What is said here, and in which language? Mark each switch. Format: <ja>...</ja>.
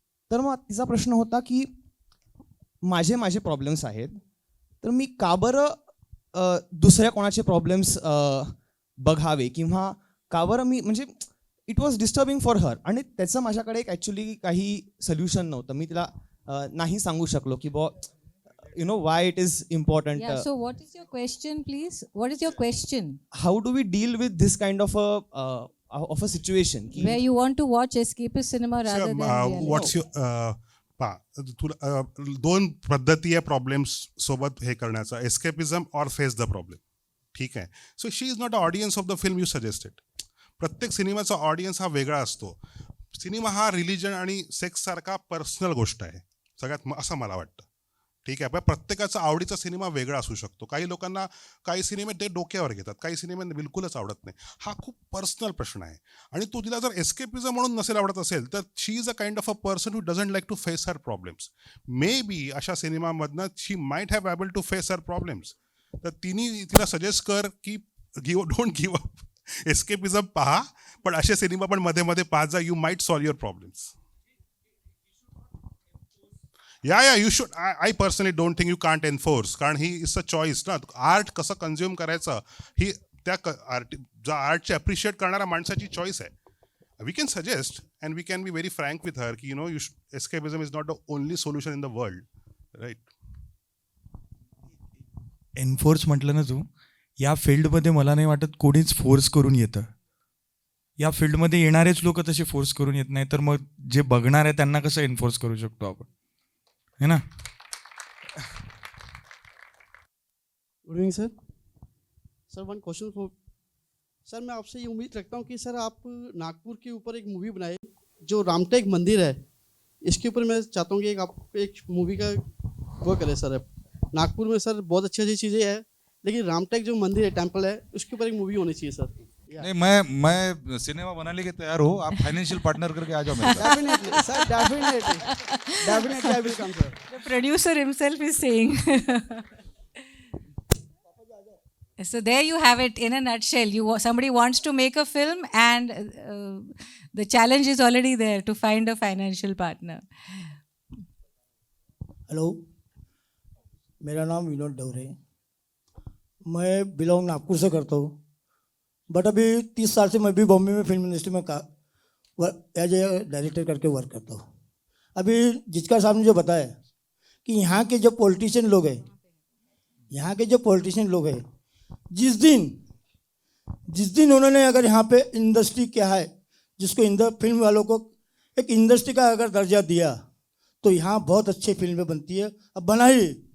<mr>तर मग तिचा प्रश्न होता की माझे प्रॉब्लेम्स आहेत, तर मी का बरं दुसऱ्या कोणाचे प्रॉब्लेम्स बघावे किंवा का बरं मी, म्हणजे</mr> <en>It was disturbing for her.</en> <mr>आणि त्याचं माझ्याकडे एक ॲक्च्युली काही सोल्युशन नव्हतं. मी तिला नाही सांगू शकलो की बॉ</mr> <en>you know why it is important. Yeah, so what is your question, please? What is your question? How do we deal with this kind of a situation Where you want to watch escapist cinema rather than reality.</en> <mr>व्हॉट्स तुला दोन पद्धती आहे problems सोबत हे करण्याचा, escapism और</mr> <en>Face the problem.</en> <mr>ठीक आहे.</mr> <en>So she is not a audience of the film you suggested.</en> <mr>प्रत्येक सिनेमाचा ऑडियन्स हा वेगळा असतो. सिनेमा हा रिलिजन आणि सेक्स सारखा पर्सनल गोष्ट आहे सगळ्यात, असं मला वाटतं. ठीक आहे. पण प्रत्येकाचा आवडीचा सिनेमा वेगळा असू शकतो. काही लोकांना काही सिनेमे ते डोक्यावर घेतात, काही सिनेमे बिलकुलच आवडत नाही. हा खूप पर्सनल प्रश्न आहे. आणि तो तिला जर एस्केपिझम म्हणून नसेल आवडत असेल तर</mr> <en>She is a kind of a person who doesn't like to face her problems. Maybe</en> <mr>अशा सिनेमामधनं</mr> <en>She might have able to face her problems.</en> <mr>तर तिला सजेस्ट कर की</mr> <en>don't give up,</en> <mr>एस्केपिझम पहा, पण असे सिनेमा पण मध्ये मध्ये पाहा जा,</mr> <en>You might solve your problems. Yeah, you should. I personally don't think you can't enforce,</en> <mr>कारण</mr> <en>He is a choice ना.</en> <mr>आर्ट कसं कन्झ्युम करायचं ही त्या ज्या आर्टची अप्रिशिएट करणाऱ्या माणसाची चॉईस आहे.</mr> <en>We can suggest and we can be very frank with her की you know escapism is not the only solution in the world, right.</en> <mr>Enforce म्हटलं ना तू, या फील्डमध्ये मला नाही वाटत कोणीच फोर्स करून येतं. या फील्डमध्ये येणारेच लोक तसे फोर्स करून येत नाही, तर मग जे बघणार आहे त्यांना कसं एन्फोर्स करू शकतो आपण, है ना.</mr> <en>Good evening sir. Sir one question for sir,</en> <hi>मैं आपसे ये उम्मीद रखता हूँ कि सर आप नागपुर के ऊपर एक मूवी बनाए जो रामटेक मंदिर है, इसके ऊपर मैं चाहता हूँ कि आप एक मूवी का वो करें सर. नागपुर में सर बहुत अच्छी अच्छी चीज़ें हैं, लेकिन रामटेक जो मंदिर है, टेम्पल है, उसके ऊपर एक मूवी होनी चाहिए सर. नहीं, मैं सिनेमा बनाने के तैयार हूँ. आप फाइनेंशियल पार्टनर करके आ जाओ मेरे साथ.</hi> <en>Definitely sir, definitely I will come sir. The producer himself is saying. So there you have it in a nutshell. Somebody wants to make a film, and the challenge is already there to find a financial partner.</en> <hi>Hello, मेरा नाम विनोद डवरे. मैं belong Nagpur से करता हूँ, but अभी 30 साल से मैं भी बॉम्बे में फिल्म इंडस्ट्री में एज ए डायरेक्टर करके वर्क करता हूँ. अभी जिसका साहब ने जो बताया कि यहाँ के जो पॉलिटिशियन लोग हैं, जिस दिन उन्होंने अगर यहाँ पे इंडस्ट्री क्या है, जिसको फिल्म वालों को एक इंडस्ट्री का अगर दर्जा दिया, तो यहाँ बहुत अच्छी फिल्में बनती है. अब बनाई,</hi>